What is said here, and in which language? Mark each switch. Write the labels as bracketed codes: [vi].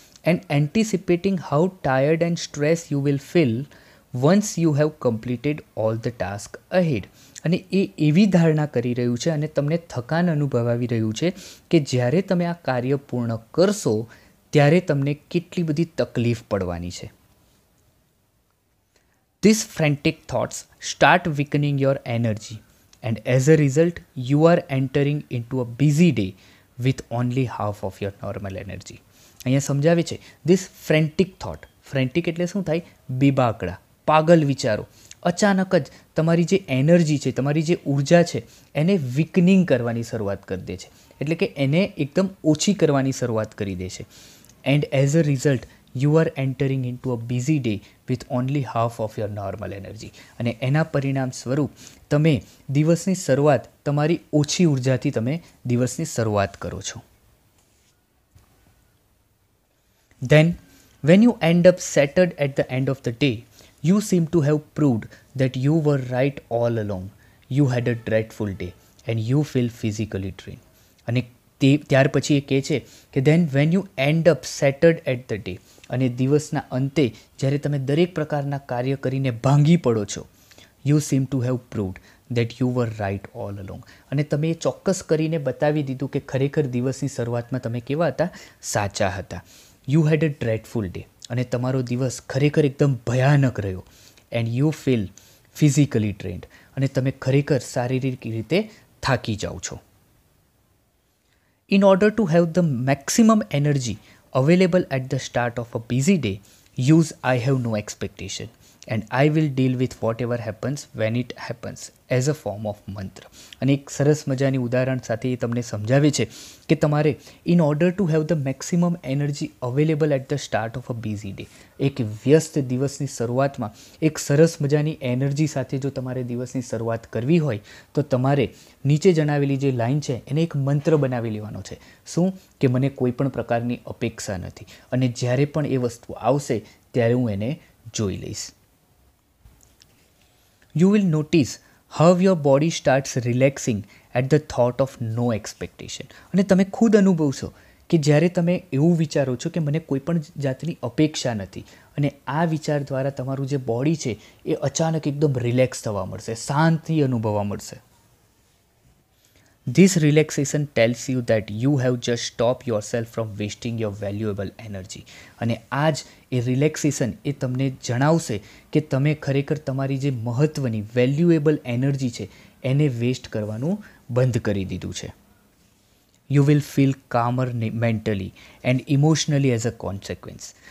[en] And anticipating how tired and stress you will feel once you have completed all the task ahead. [gu] અને એ એવી ધારણા કરી રહ્યું છે અને તમને થકાન અનુભવાવી રહ્યું છે કે જ્યારે તમે આ કાર્ય પૂર્ણ કરશો ત્યારે તમને કેટલી બધી તકલીફ પડવાની છે. [en] These frantic thoughts start weakening your energy, and as a result, you are entering into a busy day with only half of your normal energy. [gu] અહીંયા સમજાવે છે [en] This frantic thought. [gu] ફ્રેન્ટિક એટલે શું થાય? બેબાકડા, પાગલ વિચારો અચાનક જ તમારી જે એનર્જી છે, તમારી જે ઉર્જા છે એને વીકનિંગ કરવાની શરૂઆત કરી દે છે. એટલે કે એને એકદમ ઓછી કરવાની શરૂઆત કરી દે છે. [en] And as a result you are entering into a busy day with only half of your normal energy. [gu] અને એના પરિણામ સ્વરૂપ તમે દિવસની શરૂઆત તમારી ઓછી ઉર્જાથી તમે દિવસની શરૂઆત કરો છો. [en] Then, when you end up shattered at the end of the day, you seem to have proved that you were right all along. You had a dreadful day and you feel physically drained. [gu] અને ત્યાર પછી એ કહે છે કે [en] then when you end up shattered at the day, [gu] અને દિવસના અંતે જ્યારે તમે દરેક પ્રકારના કાર્ય કરીને ભાંગી પડો છો, [en] you seem to have proved that you were right all along. [gu] અને તમે એ ચોક્કસ કરીને બતાવી દીધું કે ખરેખર દિવસની શરૂઆતમાં તમે કેવા હતા? સાચા હતા. [en] You had a dreadful day. [gu] અને તમારો દિવસ ખરેખર એકદમ ભયાનક રહ્યો. [en] And you feel physically tired. [gu] અને તમે ખરેખર શારીરિક રીતે થાકી જાઓ છો. [en] In order to have the maximum energy available at the start of a busy day, use I have no expectation and I will deal with whatever happens when it happens as a form of mantra. [gu] અને એક સરસ મજાની ઉદાહરણ સાથે એ તમને સમજાવે છે કે તમારે [en] in order to have the maximum energy available at the start of a busy day, [gu] એક વ્યસ્ત દિવસની શરૂઆતમાં એક સરસ મજાની એનર્જી સાથે જો તમારે દિવસની શરૂઆત કરવી હોય તો તમારે નીચે જણાવેલી જે લાઈન છે એને એક મંત્ર બનાવી લેવાનો છે. શું? કે મને કોઈ પણ પ્રકારની અપેક્ષા નથી અને જ્યારે પણ એ વસ્તુ આવશે ત્યારે હું એને જોઈ લઈશ. [en] You will notice how your body starts relaxing at the thought of no expectation. [gu] અને તમે ખુદ અનુભવશો કે જ્યારે તમે એવું વિચારો છો કે મને કોઈ પણ જાતની અપેક્ષા નથી અને આ વિચાર દ્વારા તમારું જે બોડી છે એ અચાનક એકદમ રિલેક્સ થવા મળશે, શાંતિ અનુભવવા મળશે. [en] This relaxation tells you that you have just stopped yourself from wasting your valuable energy. [gu] અને આ જ એ રિલેક્સેશન એ તમને જણાવશે કે તમે ખરેખર તમારી જે મહત્ત્વની વેલ્યુએબલ એનર્જી છે એને વેસ્ટ કરવાનું બંધ કરી દીધું છે. [en] You will feel calmer mentally and emotionally as a consequence.